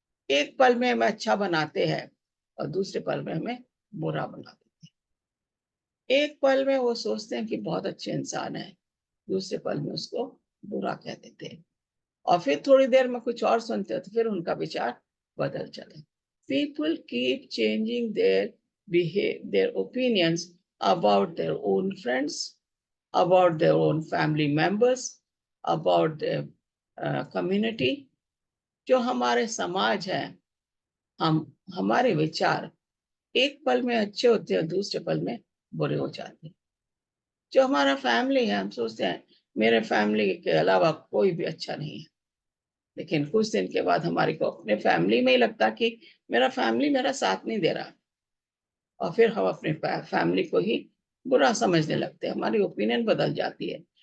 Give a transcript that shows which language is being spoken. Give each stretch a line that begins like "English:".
Hindi: एक पल में हमें अच्छा बनाते हैं और दूसरे पल में हमें बुरा बना देते हैं। एक पल में वो सोचते हैं कि बहुत अच्छे इंसान है, दूसरे पल में उसको बुरा कह देते हैं, और फिर थोड़ी देर में कुछ और सुनते हो तो फिर उनका विचार बदल जाता है।
English: People keep changing their opinions about their own friends, about their own family members, about their community.
Hindi: जो हमारे समाज है, हम हमारे विचार एक पल में अच्छे होते हैं, दूसरे पल में बुरे हो जाते हैं। जो हमारा फैमिली है, हम सोचते हैं मेरे फैमिली के अलावा कोई भी अच्छा नहीं है, लेकिन कुछ दिन के बाद हमारे को अपने फैमिली में ही लगता कि मेरा फैमिली मेरा साथ नहीं दे रहा, और फिर हम अपने फैमिली को ही बुरा समझने लगते हैं, हमारी ओपिनियन बदल जाती है।